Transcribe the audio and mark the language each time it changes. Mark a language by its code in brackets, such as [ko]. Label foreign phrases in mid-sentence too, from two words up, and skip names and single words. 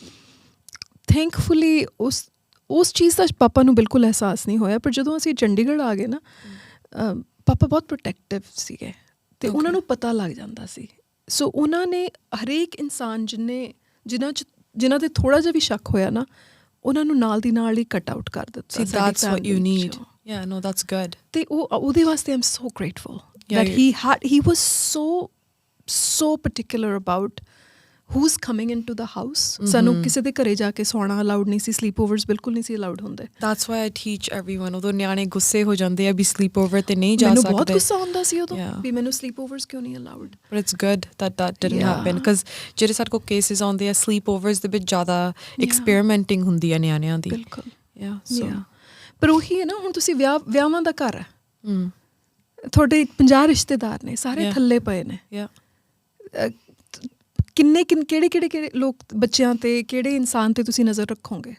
[pa] ਥੈਂਕਫੁਲੀ ਉਸ ਚੀਜ਼ ਦਾ ਪਾਪਾ ਨੂੰ ਬਿਲਕੁਲ ਅਹਿਸਾਸ ਨਹੀਂ ਹੋਇਆ। ਪਰ ਜਦੋਂ ਅਸੀਂ ਚੰਡੀਗੜ੍ਹ ਆ ਗਏ ਨਾ, ਪਾਪਾ ਬਹੁਤ ਪ੍ਰੋਟੈਕਟਿਵ ਸੀਗੇ ਅਤੇ ਉਹਨਾਂ ਨੂੰ ਪਤਾ ਲੱਗ ਜਾਂਦਾ ਸੀ। ਸੋ ਉਹਨਾਂ ਨੇ ਹਰੇਕ ਇਨਸਾਨ ਜਿਨ੍ਹਾਂ 'ਤੇ ਥੋੜ੍ਹਾ ਜਿਹਾ ਵੀ ਸ਼ੱਕ ਹੋਇਆ ਨਾ, ਉਹਨਾਂ ਨੂੰ ਨਾਲ ਦੀ ਨਾਲ ਹੀ [en] cut out [pa] ਕਰ ਦਿੱਤਾ। [en] That's what you need. Yeah, no, that's good. [pa] ਅਤੇ ਉਹਦੇ ਵਾਸਤੇ [en] I'm so grateful that he was so particular about who's coming into the house. [pa] ਸਾਨੂੰ ਕਿਸੇ ਦੇ ਘਰੇ ਜਾ ਕੇ ਸੌਣਾ ਅਲਾਊਡ ਨਹੀਂ ਸੀ, [en] sleep overs [pa] ਬਿਲਕੁਲ ਨਹੀਂ ਸੀ ਅਲਾਊਡ ਹੁੰਦੇ। [en] That's why I teach everyone. [pa] ਉਦੋਂ ਨਿਆਣੇ ਗੁੱਸੇ ਹੋ ਜਾਂਦੇ ਆ ਵੀ [en] sleep over [pa] ਤੇ ਨਹੀਂ ਜਾ ਸਕਦੇ। ਮੈਨੂੰ ਬਹੁਤ ਗੁੱਸਾ ਆਉਂਦਾ ਸੀ ਉਦੋਂ ਵੀ ਮੈਨੂੰ [en] sleep overs [pa] ਕਿਉਂ ਨਹੀਂ ਅਲਾਊਡ। [en] But it's good that didn't happen, because [pa] ਜਿਹੜੇ ਸਾਡੇ ਕੋਲ ਕੇਸਿਸ ਆਉਂਦੇ ਆ [en] sleep overs [pa] ਦੇ ਵਿੱਚ ਜ਼ਿਆਦਾ ਐਕਸਪੈਰੀਮੈਂਟਿੰਗ ਹੁੰਦੀ ਆ ਨਿਆਣਿਆਂ ਦੀ। ਬਿਲਕੁਲ। ਪਰ ਉਹੀ ਹੈ ਨਾ, ਹੁਣ ਤੁਸੀਂ ਵਿਆਹਾਂ ਦਾ ਘਰ ਹੈ, ਤੁਹਾਡੇ 50 ਰਿਸ਼ਤੇਦਾਰ ਨੇ, ਸਾਰੇ ਥੱਲੇ ਪਏ ਨੇ। ਕਿਹੜੇ ਲੋਕ ਬੱਚਿਆਂ 'ਤੇ, ਕਿਹੜੇ ਇਨਸਾਨ 'ਤੇ ਤੁਸੀਂ ਨਜ਼ਰ ਰੱਖੋਗੇ?